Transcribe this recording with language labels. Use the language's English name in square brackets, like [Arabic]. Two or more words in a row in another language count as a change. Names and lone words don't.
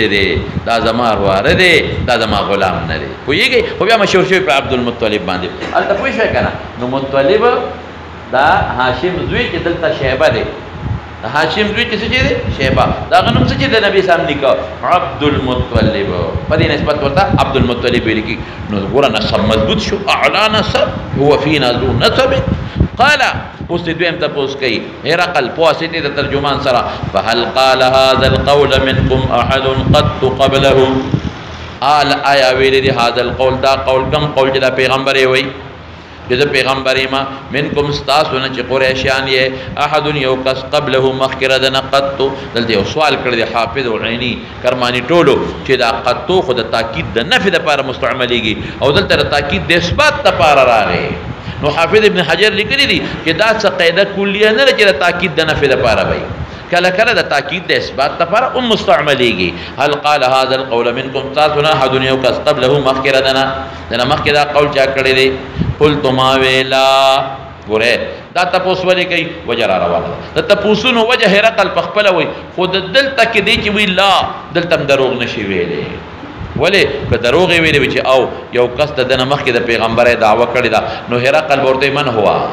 [Pashto] دی دا زما واره دی دا زما غلام نه دی پوهېږئ خو بیا مشهور شوی په عبدالمطلب باندې هلته پوه شوی که نه نو مطلب دا هاشم زوی چې دلته شیبه دی هاشم زوی چې څه چې دی شیبه د هغه نوم څه چې د نبي صاحب نیکه عبدالمطلب په دې نسبت ورته عبدالمطلب ویل کېږي نو ګوره نسب مضبوط شو اعلی نسب [Arabic] هو فینا ذو نسب قال [Pashto] اوس دې دویم تپوس کوي هرقل پواسطې د ترجمان سره [Arabic] فهل قال هذا القول منكم احد قط قبله [Pashto] آیا ویلی دی [Arabic] هذا القول [Pashto] دا قول کم قول چې دا پیغمبر یې وایي چې زه پیغمبر یم منکم ستاسو نه چې قریشیان یې احد یو کس قبله مخکې د نه قطو دلته یو سوال کړی دی حافظ او عیني کرماني ټولو چې دا قطو خو د تاکید د نفي دپاره مستعملیږي او دلته د تاکید د اثبات دپاره راغی نو حافظ ابن حجر لیکلی دی چې دا څه قاعده کلیه نه ده چې د تاکید د نفي دپاره وایي کله کله د تاکید د اثبات دپاره هم مستعملیږي [Arabic] هل قال هذا القول منکم [Pashto] تاسو نه احد یو کس قبله مخکې د نه مخکې دا قول چا کړی دی [Arabic] قلت ما [Pashto] ویلا ګوره دا تپوس ولې کوي وجه را روانه ده د تپوسونو وجه هرقل په خپله وایي خو د دلته کې دی چې وایي لا دلته هم دروغ نشي ویلی ولې که دروغ یې ویلی وي چې او یو کس د ده نه مخکې د پیغمبرۍ دعوه کړې ده نو هرقل به ورته من هوا